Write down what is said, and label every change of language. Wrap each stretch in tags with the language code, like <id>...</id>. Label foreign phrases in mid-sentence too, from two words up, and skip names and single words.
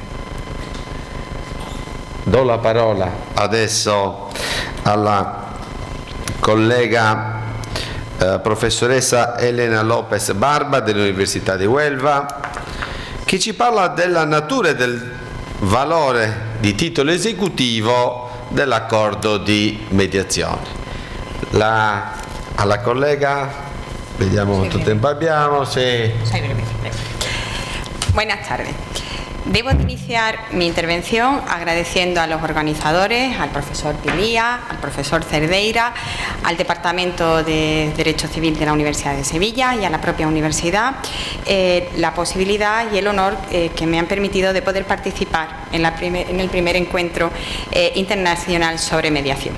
<it>Do la parola adesso alla collega professoressa Elena Lopez Barba dell'Università di Huelva, che ci parla della natura e del valore di titolo esecutivo dell'accordo di mediazione. Alla collega, vediamo quanto tempo abbiamo.</it> <es>Buenas tardes. Debo iniciar mi intervención agradeciendo a los organizadores, al profesor Pilía, al profesor Cerdeira, al Departamento de Derecho Civil de la Universidad de Sevilla y a la propia universidad la posibilidad y el honor que me han permitido de poder participar en el primer encuentro internacional sobre mediación.</es>